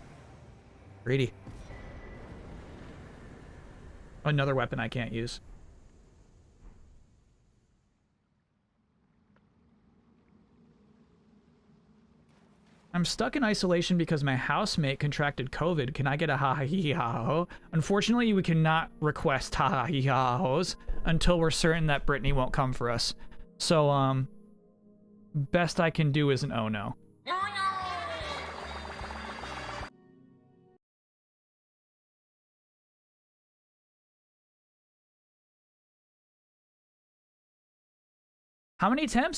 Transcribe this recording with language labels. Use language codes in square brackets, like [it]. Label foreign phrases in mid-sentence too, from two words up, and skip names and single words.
[en] Greedy. Another weapon I can't use. I'm stuck in isolation because my housemate contracted COVID. Can I get a ha-ha-hee-ha-ho? Unfortunately, we cannot request ha-ha-hee-ha-hos until we're certain that Brittany won't come for us. So, best I can do is an oh no. How many attempts?